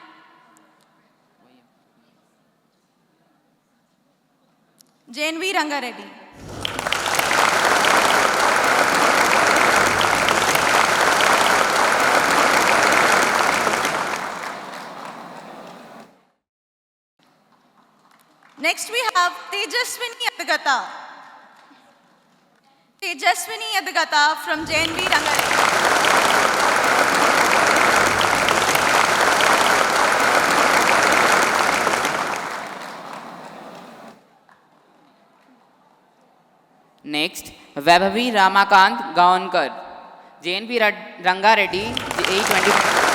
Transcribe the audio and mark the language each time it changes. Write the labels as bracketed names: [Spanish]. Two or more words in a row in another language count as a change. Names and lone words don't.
[English] JNV Ranga Reddy. Next we have Tejaswini Adagata. Tejaswini Adagata from JNV Ranga Reddy. Next, Vaibhavi Ramakant Gaonkar, JNV Ranga Reddy, JE 2022.